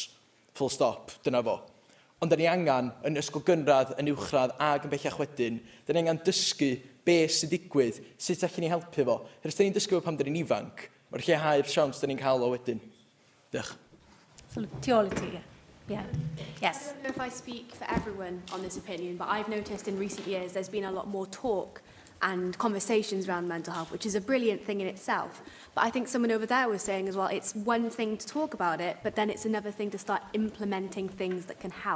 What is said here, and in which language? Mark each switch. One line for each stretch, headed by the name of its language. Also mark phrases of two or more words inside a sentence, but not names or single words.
English: Full stop,
Welsh: dyna fo. Ond da ni angen, yn ysgol gynradd, yn uwchradd ag yn bellach wedyn, da ni angen dysgu beth sy'n digwydd, sut allwn ni helpu fo. Hers da ni'n dysgu fo pam da ni'n ifanc, mae'r lleihau'r siawns da ni'n cael o wedyn. Diolch. Tu ôl I ti,
English: yeah. Yes. I don't know if I speak for everyone on this opinion, but I've noticed in recent years there's been a lot more talk and conversations around mental health, which is a brilliant thing in itself. But I think someone over there was saying as well, it's one thing to talk about it, but then it's another thing to start implementing things that can help.